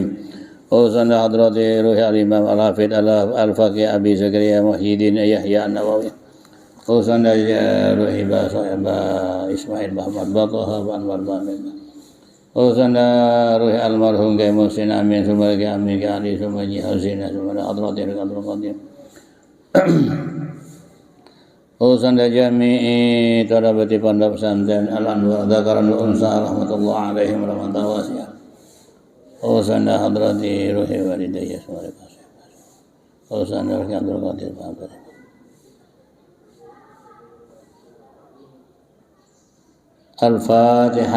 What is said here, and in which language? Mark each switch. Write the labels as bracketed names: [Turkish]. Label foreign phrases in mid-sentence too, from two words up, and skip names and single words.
[Arabic] وصلنا حضرة روح الإمام الحافظ الفقيه أبي زكريا محي الدين يحيى النووي وصلنا روح إسماعيل محمد بطه وأنور بامين وصلنا روح المرحوم كمحسن أمين ثم كأمين كعلي ثم حسين ثم حضرة عبد القدير وصلنا جميع طلبة pondok pesantren Al-Anwar Dzakaran Unsa رحمة الله عليهم رحمة واسعة. وصلنا حضرة روح والدي وصلنا روح عبد القادر بابر. الفاتحة.